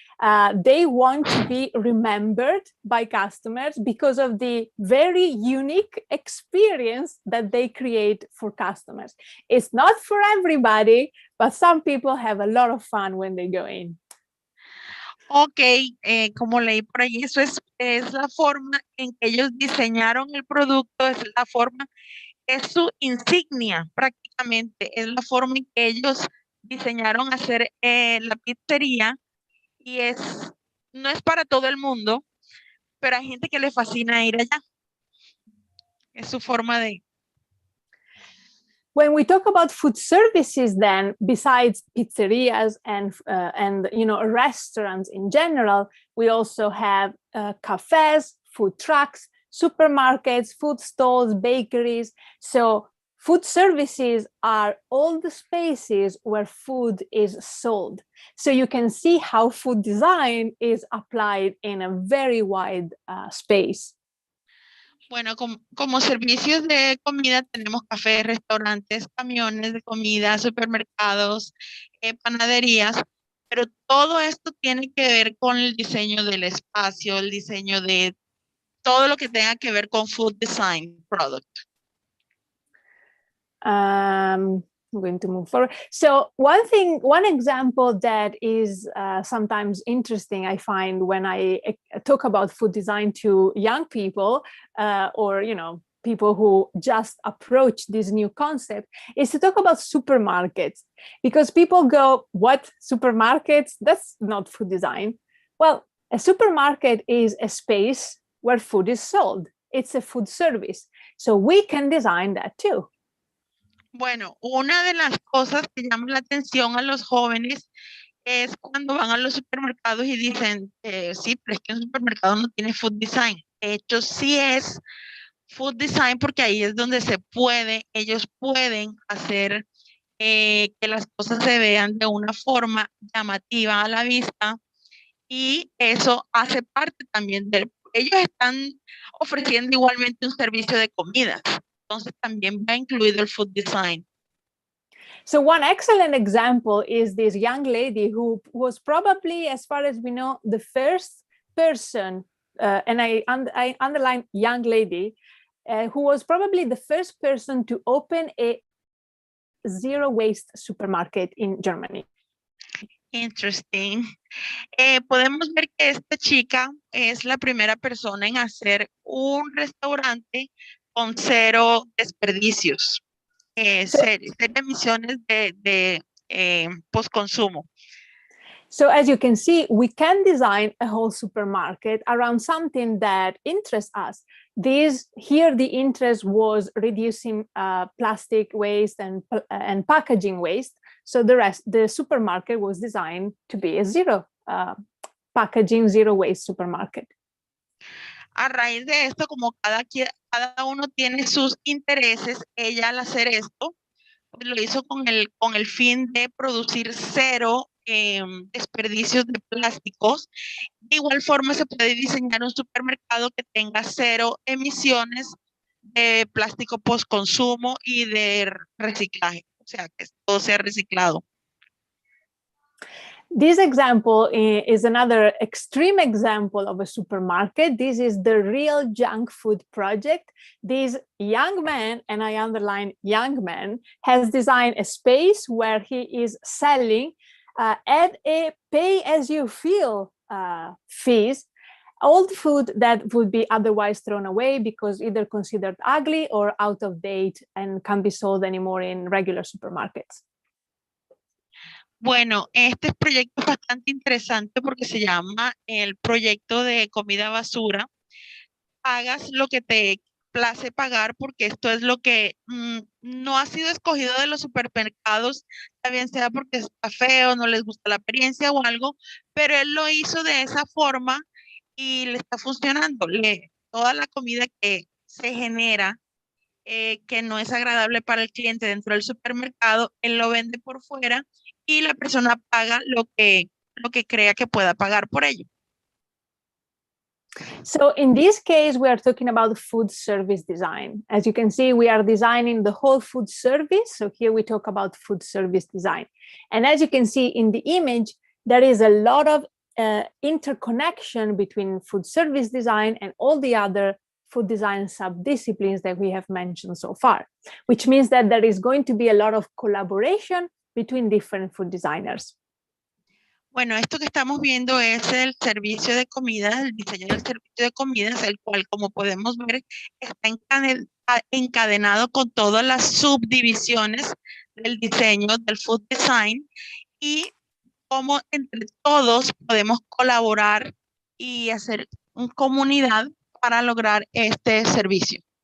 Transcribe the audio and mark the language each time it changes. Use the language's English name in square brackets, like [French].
[English] They want to be remembered by customers because of the very unique experience that they create for customers. It's not for everybody, but some people have a lot of fun when they go in. [Spanish] Ok, como leí por ahí, eso es la forma en que ellos diseñaron el producto, es la forma, es su insignia prácticamente, es la forma en que ellos diseñaron hacer la pizzería y no es para todo el mundo, pero hay gente que le fascina ir allá. Es su forma de... [English] When we talk about food services, then besides pizzerias and restaurants in general, we also have cafes, food trucks, supermarkets, food stalls, bakeries. So food services are all the spaces where food is sold. So you can see how food design is applied in a very wide space. [Spanish] Bueno, como servicios de comida tenemos cafés, restaurantes, camiones de comida, supermercados, panaderías, pero todo esto tiene que ver con el diseño del espacio, el diseño de todo lo que tenga que ver con food design product. [English] I'm going to move forward. So one example that is sometimes interesting, I find when I talk about food design to young people or, people who just approach this new concept, is to talk about supermarkets, because people go, what, supermarkets? That's not food design. Well, a supermarket is a space where food is sold. It's a food service. So we can design that too. [Spanish] Bueno, una de las cosas que llama la atención a los jóvenes es cuando van a los supermercados y dicen, sí, pero es que un supermercado no tiene food design. De hecho, sí es food design porque ahí es donde ellos pueden hacer que las cosas se vean de una forma llamativa a la vista y eso hace parte también ellos están ofreciendo igualmente un servicio de comida. Entonces también va incluido el food design. [English] So one excellent example is this young lady who was probably, as far as we know, the first person, and I underline young lady, who was probably the first person to open a zero-waste supermarket in Germany. Interesting. [Spanish] Podemos ver que esta chica es la primera persona en hacer un restaurante con cero desperdicios, cero emisiones de postconsumo. [English] So as you can see, we can design a whole supermarket around something that interests us. Here the interest was reducing plastic waste and packaging waste. So the supermarket was designed to be a zero packaging, zero waste supermarket. [Spanish] A raíz de esto, como cada uno tiene sus intereses, ella al hacer esto, pues lo hizo con el fin de producir cero desperdicios de plásticos. De igual forma se puede diseñar un supermercado que tenga cero emisiones de plástico postconsumo y de reciclaje, o sea, que todo sea reciclado. [English] This example is another extreme example of a supermarket. This is the Real Junk Food Project. This young man, and I underline young man, has designed a space where he is selling at a pay-as-you-feel fees old food that would be otherwise thrown away because either considered ugly or out of date and can't be sold anymore in regular supermarkets. [Spanish] Bueno, este proyecto es bastante interesante porque se llama el proyecto de comida basura. Hagas lo que te place pagar porque esto es lo que no ha sido escogido de los supermercados, bien sea porque está feo, no les gusta la apariencia o algo, pero él lo hizo de esa forma y le está funcionando. Toda la comida que se genera que no es agradable para el cliente dentro del supermercado, él lo vende por fuera y la persona paga lo que crea que pueda pagar por ello. [English] So in this case, we are talking about food service design. As you can see, we are designing the whole food service. So here we talk about food service design. And as you can see in the image, there is a lot of interconnection between food service design and all the other food design sub-disciplines that we have mentioned so far, which means that there is going to be a lot of collaboration between different food designers. [Spanish] Bueno, esto que estamos viendo es el servicio de comidas, el diseño del servicio de comidas, el cual, como podemos ver, está encadenado con todas las subdivisiones del diseño del food design y cómo entre todos podemos colaborar y hacer una comunidad para lograr este servicio.